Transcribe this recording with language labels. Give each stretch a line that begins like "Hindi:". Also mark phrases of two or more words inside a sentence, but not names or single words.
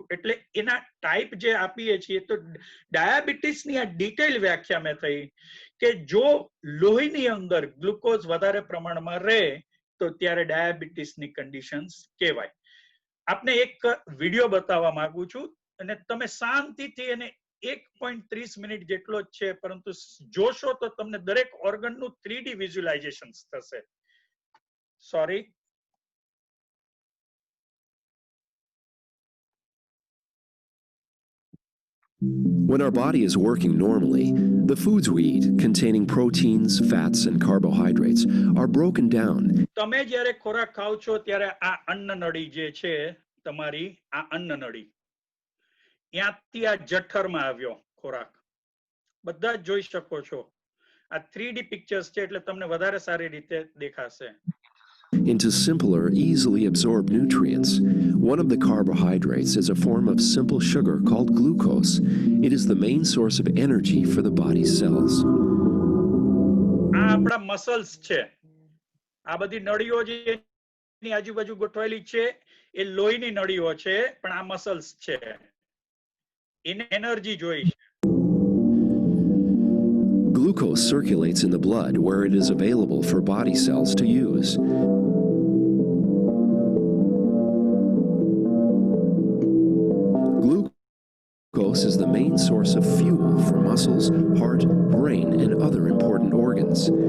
Gujarati: એટલે એના ટાઈપ જે આપીએ છીએ તો ડાયાબિટીસની આ ડિટેલ વ્યાખ્યા મેં થઈ કે જો લોહીની અંદર ગ્લુકોઝ વધારે પ્રમાણમાં રહે તો ત્યારે ડાયાબિટીસની કન્ડિશન્સ કહેવાય. આપને એક વિડીયો બતાવવા માંગુ છું અને તમે શાંતિથી એને 1.30 મિનિટ જેટલો જ છે, પરંતુ જોશો તો તમને દરેક ઓર્ગનનું 3D વિઝ્યુલાઇઝેશન થશે. સોરી.
English: When our body is working normally, the foods we eat containing proteins, fats, and carbohydrates are broken down.
Gujarati: તમે જ્યારે ખોરાક ખાવ છો ત્યારે આ અન્નનળી જે છે તમારી, આ અન્નનળી ત્યાંથી આ જઠરમાં આવ્યો ખોરાક, બધા જ જોઈ શકો છો. આ 3D પિક્ચર્સ છે એટલે તમને વધારે સારી રીતે દેખાશે.
English: Into simpler, easily absorbed nutrients. One of the carbohydrates is a form of simple sugar called glucose. It is the main source of energy for the body's cells.
Gujarati: આ આપણા મસલ્સ છે, આ બધી નળીઓ જે એની આજુબાજુ ગોઠવાયેલી છે એ લોહીની નળીઓ છે, પણ આ મસલ્સ છે, એને એનર્જી જોઈ છે.
English: Glucose circulates in the blood where it is available for body cells to use. Glucose is the main source of fuel for muscles, heart, brain, and other important organs.